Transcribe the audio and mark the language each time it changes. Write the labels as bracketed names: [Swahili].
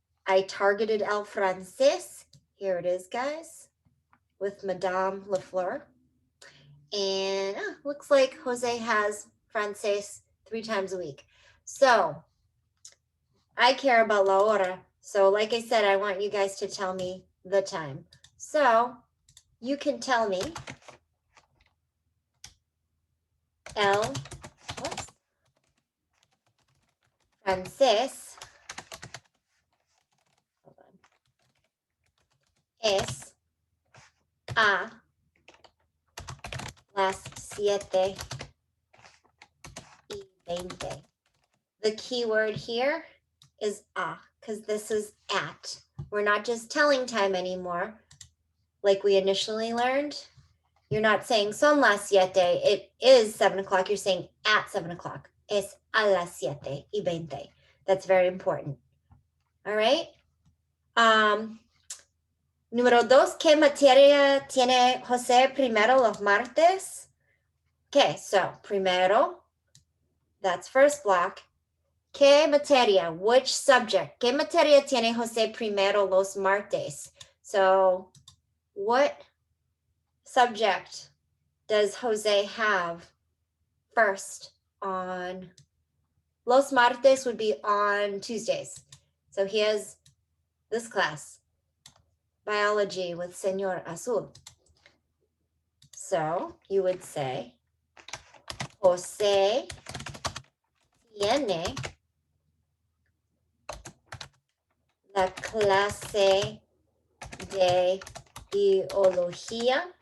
[English] I targeted el francés. Here it is, guys, with Madame Lafleur. And looks like Jose has francés 3 times a week. So I care about la hora. So like I said, I want you guys to tell me the time. [Spanish] So you can tell me el francés es a las 7:20. [English] The key word here is a, because this is at. We're not just telling time anymore, like we initially learned. You're not saying son las 7, it is 7 o'clock. You're saying at 7 o'clock. Es a las 7:20. That's very important. All right. [Spanish] Número 2, ¿qué materia tiene José primero los martes? [English] Okay, so primero, that's first block. [Spanish] ¿Qué materia? Which subject? ¿Qué materia tiene José primero los martes? [English] So what subject does Jose have first on? Los martes would be on Tuesdays. So he has this class, biology with Señor Azul. [Spanish] So you would say, Jose tiene la clase de biología.